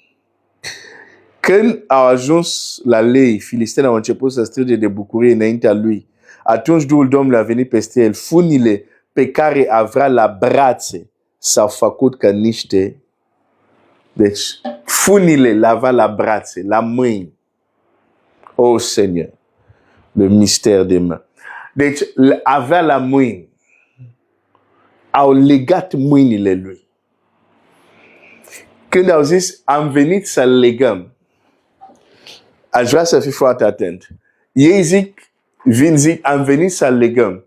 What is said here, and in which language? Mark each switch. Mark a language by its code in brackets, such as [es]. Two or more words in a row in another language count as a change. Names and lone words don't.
[ro] Când au ajuns la lei, filistenii au început să strige de bucurie înaintea lui. Atunci Duhul Domnului a venit peste el. Funile pe care avea la brațe s-au făcut ca niște... Deci, funile l-avea la brațe, la mâini. [fr] Oh, Seigneur, le mystère des mains. [ro] Deci, avea la mâini. Au legat mâinile lui. Când au zis, am venit să legăm, aș vrea să fii foarte atent. Ei zic, am venit să legăm.